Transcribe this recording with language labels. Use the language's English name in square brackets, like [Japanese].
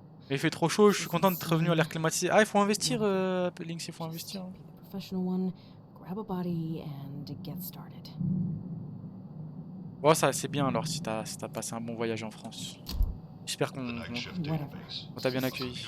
[French] Mais il fait trop chaud, je suis content d'être revenu à l'air climatisé. Ah il faut investir Lynx, il faut investir. [English] Be the professional one, grab a body and get started. [French] Bon ça c'est bien alors si t'as passé un bon voyage en France. J'espère qu'on t'a bien accueilli.